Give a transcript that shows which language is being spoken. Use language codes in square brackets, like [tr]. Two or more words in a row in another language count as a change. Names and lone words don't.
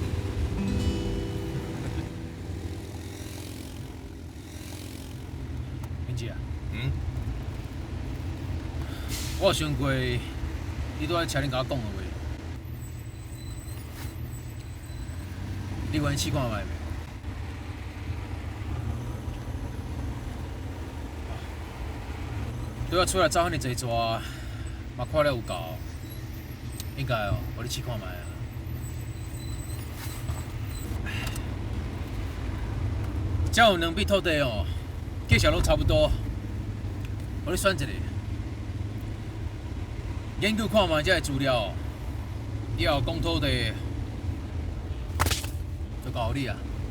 [nan] 明姐啊，我有想过，你拄仔请恁甲我讲的话，你愿意试看卖袂？对我出来走遐尼济逝，嘛看了有够，应该哦，互你试看卖啊。只有两笔土地哦，介绍拢差不多，互你选一个，研究看卖这个资料，以后讲土地就交你啊。